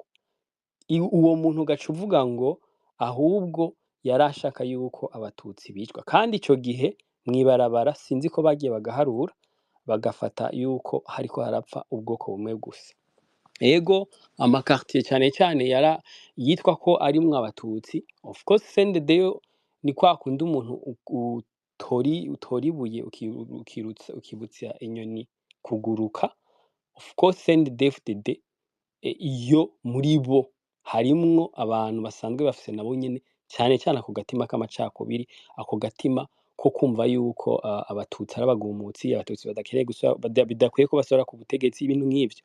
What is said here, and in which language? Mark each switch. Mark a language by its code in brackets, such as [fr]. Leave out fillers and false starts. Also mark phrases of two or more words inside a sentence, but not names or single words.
[rn] Uwo muntu ugaca uvuga ngo ahubwo yarashaka yuko abatutsi bicwa, kandi ico gihe mw'ibarabara sinzi ko bagiye bagaharura bagafata yuko hariko harapfa ubwoko bumwe gusa. Ego amakartier cane cane yitwa ko arimwo abatutsi, [en] of course [rn] CNDD yo ni kwa kundi umuntu utora ibuye ukibutsa inyoni kuguruka. [en] Of course [rn] CNDD-FDD iyo muri bo harimwo abantu basanzwe bafise nabo nyene cane cane ako gatima k'amacakubiri, ako gatima ko kumva yuko abatutsi ari abagumutsi, abatutsi bidakwiye ko basubira ku butegetsi, ibintu nk'ivyo.